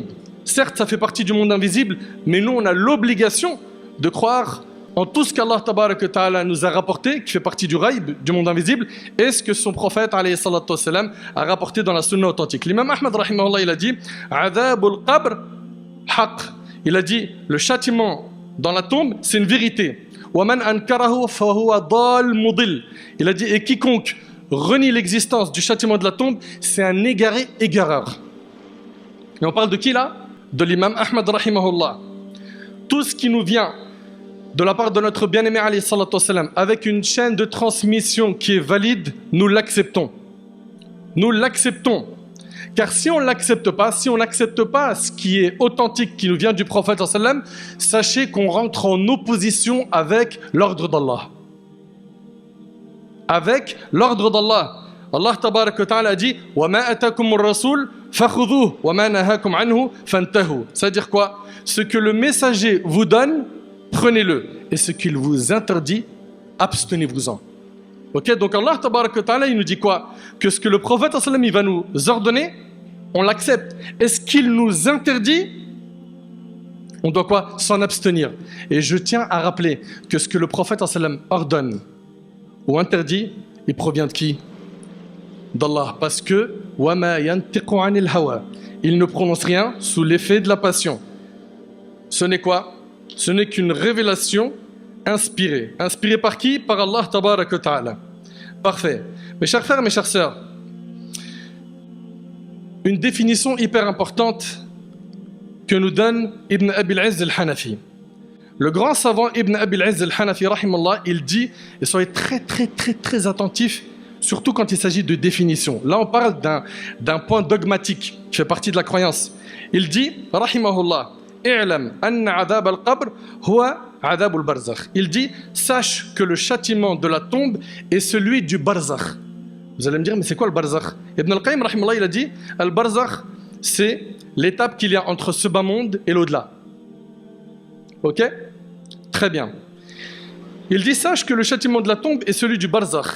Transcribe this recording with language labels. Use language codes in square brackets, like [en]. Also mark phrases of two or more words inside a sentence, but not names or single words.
[fr] Certes, ça fait partie du monde invisible, mais nous, on a l'obligation de croire en tout ce qu' [ar] الله تبارك وتعالى [fr] nous a rapporté, qui fait partie du raïb, du monde invisible, et ce que son prophète [ar] عليه الصلاة والسلام [fr] a rapporté dans la sunna authentique. L'imam Ahmad rahimahullah, il a dit [ar] عذاب القبر حق. [fr] Il a dit le châtiment dans la tombe, c'est une vérité. [ar] ومن أنكره فهو ضال مضل. [fr] Il a dit et quiconque renie l'existence du châtiment de la tombe, c'est un égaré égareur. Et on parle de qui là? De l'imam Ahmad rahimahullah. Tout ce qui nous vient de la part de notre bien-aimé [ar] عليه الصلاة والسلام, [fr] avec une chaîne de transmission qui est valide, nous l'acceptons. Nous l'acceptons. Car si on ne l'accepte pas, si on n'accepte pas ce qui est authentique, qui nous vient du prophète [ar] صلى الله عليه وسلم, [fr] sachez qu'on rentre en opposition avec l'ordre d'Allah. Avec l'ordre d'Allah. [ar] الله تبارك وتعالى [fr] a dit [ar] وما آتاكم الرسول فخذوه وما نهاكم عنه فانتهوا. [fr] C'est-à-dire quoi? Ce que le messager vous donne, prenez-le. Et ce qu'il vous interdit, abstenez-vous-en. Ok? Donc [ar] الله تبارك وتعالى, [fr] il nous dit quoi? Que ce que le prophète sallam il va nous ordonner, on l'accepte. Et ce qu'il nous interdit, on doit quoi? S'en abstenir. Et je tiens à rappeler que ce que le prophète sallam ordonne ou interdit, il provient de qui? D'Allah. Parce que [ar] وَمَا يَنْتِقُ عَنِ الْهَوَى. [fr] Il ne prononce rien sous l'effet de la passion. Ce n'est quoi? Ce n'est qu'une révélation inspirée. Inspirée par qui? [ar] Par الله تبارك وتعالى. [fr] Parfait. Mes chers frères, mes chères sœurs, une définition hyper importante que nous donne Ibn Abi al-Izz al-Hanafi. Le grand savant Ibn Abi al-Izz al-Hanafi, rahimallah, il dit, et soyez très attentifs, surtout quand il s'agit de définition. Là, on parle d'un point dogmatique qui fait partie de la croyance. Il dit, [ar] رحمه الله اعلم أن عذاب القبر هو عذاب البرزخ. [fr] Il dit, sache que le châtiment de la tombe est celui du barzakh. Vous allez me dire, mais c'est quoi le barzakh? Ibn al-Qayyim, rahimahullah, il a dit, al-barzakh, c'est l'étape qu'il y a entre ce bas monde et l'au-delà. Ok? Très bien. Il dit, sache que le châtiment de la tombe est celui du barzakh.